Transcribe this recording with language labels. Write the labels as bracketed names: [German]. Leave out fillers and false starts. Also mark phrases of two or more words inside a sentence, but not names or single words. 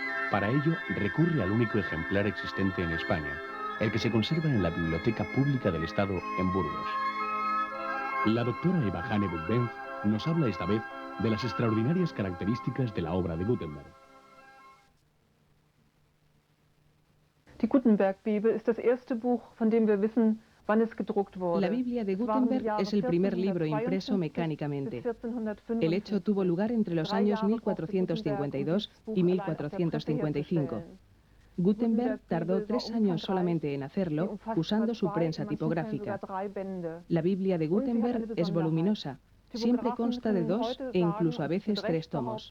[Spanish] Para ello, recurre al único ejemplar existente en España, el que se conserva en la Biblioteca Pública del Estado en Burgos. La doctora Eva Hanne Buchbenz nos habla esta vez de las extraordinarias características de la obra de Gutenberg. [German] Die Gutenberg-Bibel ist das erste Buch, von dem wir wissen, wann es gedruckt wurde. [Spanish] La Biblia de Gutenberg es el primer libro impreso mecánicamente. El hecho tuvo lugar entre los años 1452 y 1455. Gutenberg tardó 3 años solamente en hacerlo, usando su prensa tipográfica. La Biblia de Gutenberg es voluminosa, siempre consta de 2 e incluso a veces 3 tomos.